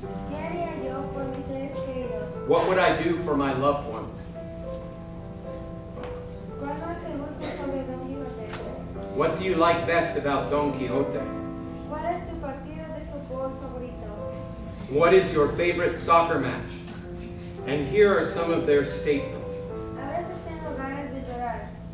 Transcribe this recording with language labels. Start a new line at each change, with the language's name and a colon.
Spanish: ¿Qué haría yo por mis seres queridos?
English: What would I do for my loved ones?
Spanish: ¿Cuál más te gusta sobre Don Quijote?
English: What do you like best about Don Quixote?
Spanish: ¿Cuál es tu partido de fútbol favorito?
English: What is your favorite soccer match? And here are some of their statements.
Spanish: A veces tengo ganas de llorar.